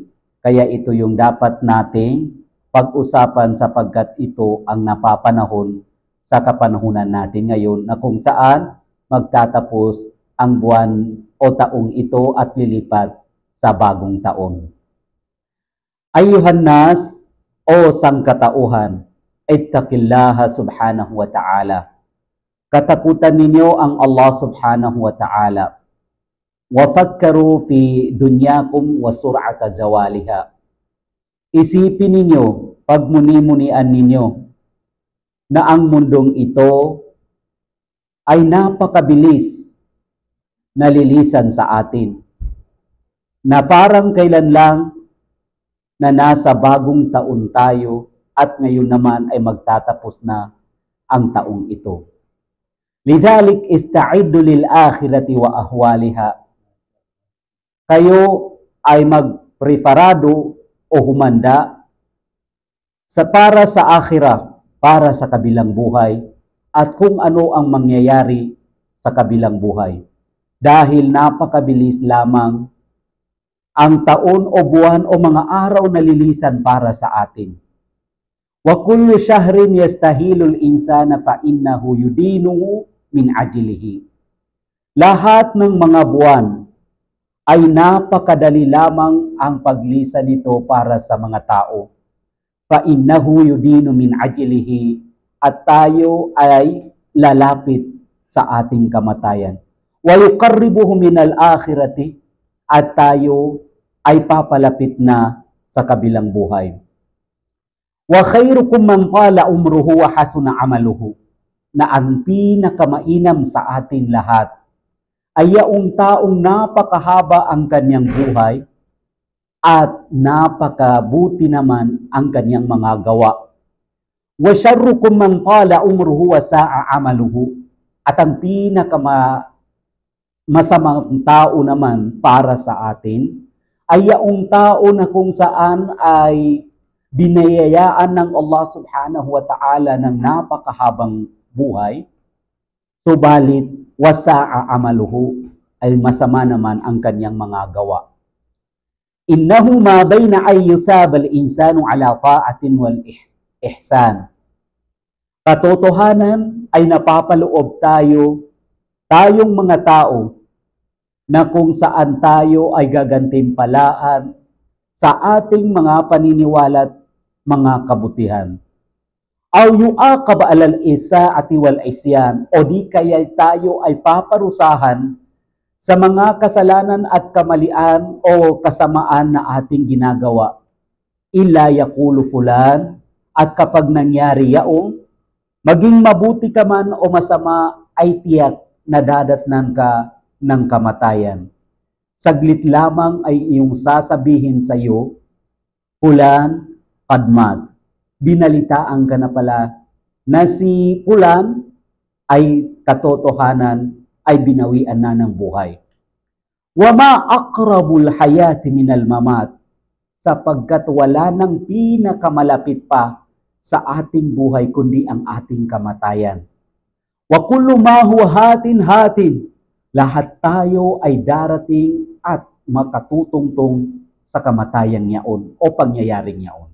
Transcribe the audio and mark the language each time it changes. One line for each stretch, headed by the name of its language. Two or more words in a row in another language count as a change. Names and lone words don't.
Filipino: Kaya ito yung dapat nating pag-usapan sapagkat ito ang napapanahon sa kapanahunan natin ngayon, na kung saan magtatapos ang buwan o taong ito at lilipat sa bagong taon.
Arabic: أيها الناس,
Filipino: o sangkatauhan,
Arabic: اتقوا الله سبحانه وتعالى.
Filipino: Katakutan ninyo ang Allah
Arabic: سبحانه وتعالى. وفكروا في دنياكم وسرعة زوالها.
Filipino: Isipin ninyo, pagmuni-munian ninyo, na ang mundong ito ay napakabilis na lilisan sa atin, na parang kailan lang na nasa bagong taon tayo at ngayon naman ay magtatapos na ang taong ito.
Arabic: لذلك استعدوا للآخرة وأهوالها.
Filipino: Kayo ay magpreparado o humanda para sa akhirah, para sa kabilang buhay, at kung ano ang mangyayari sa kabilang buhay. Dahil napakabilis lamang ang taon o buwan o mga araw na lilisan para sa atin.
Arabic: وكل شهر يستهل الإنسان فإنه يدنيه من أجله.
Filipino: Lahat ng mga buwan ay napakadali lamang ang paglisan nito para sa mga tao.
Arabic: فإنه يدني من أجله,
Filipino: at tayo ay lalapit sa ating kamatayan.
Arabic: ويقربه من الآخرة,
Filipino: at tayo ay papalapit na sa kabilang buhay.
Arabic: وخيركم من طال عمره وحسن عمله,
Filipino: na ang pinakamainam sa ating lahat ay yaong taong napakahaba ang kanyang buhay at napakabuti naman ang kanyang mga gawa.
Arabic: وشركم من طال عمره وساء عمله,
Filipino: at ang masamang tao naman para sa atin ay yaong tao na kung saan ay binayayaan ng Allah
Arabic: سبحانه وتعالى
Filipino: ng napakahabang buhay, subalit
Arabic: وساء عمله,
Filipino: ay masama naman ang kanyang mga gawa.
Arabic: إنه ما بين أن يثاب الإنسان على طاعة والإحسان.
Filipino: Katotohanan ay napapaloob tayong mga tao, na kung saan tayo ay gagantimpalaan sa ating mga paniniwala at mga kabutihan.
Arabic: أو يعاقب على الإساءة والعصيان,
Filipino: o di kaya tayo ay paparusahan sa mga kasalanan at kamalian o kasamaan na ating ginagawa.
Arabic: إلا يقول فلان,
Filipino: at kapag nangyari yaong, maging mabuti ka man o masama, ay tiyak nadadatnan ka ng kamatayan. Saglit lamang ay iyong sasabihin sa iyo, Fulan, Padmat. Binalitaan ka na pala na si Fulan ay katotohanan ay binawian na ng buhay.
Arabic: وما أقرب الحياة من الممات,
Filipino: sapagkat wala nang pinakamalapit pa sa ating buhay kundi ang ating kamatayan.
Arabic: وكل ما هو آت,
Filipino: lahat tayo ay darating at makatutungtong sa kamatayan niyaon o pangyayaring niyaon.